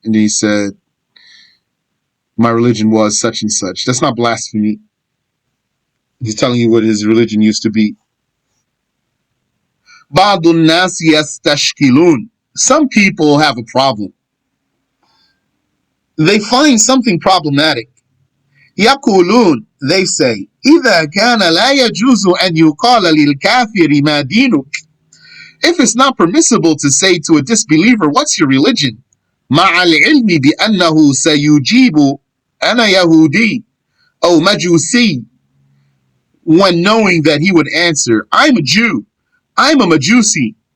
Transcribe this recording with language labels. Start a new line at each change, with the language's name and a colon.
English: And he said, my religion was such and such. That's not blasphemy. He's telling you what his religion used to be.
Arabic: بعض الناس يستشكلون.
English: Some people have a problem. They find something problematic.
Arabic: يقولون,
English: they say,
Arabic: إذا كان لا يجوز أن يقال للكافر ما دينك.
English: If it's not permissible to say to a disbeliever, what's your religion?
Arabic: مع العلم بأنه سيجيب أنا يهودي أو مجوسي.
English: When knowing that he would answer, I'm a Jew, I'm a Majusi.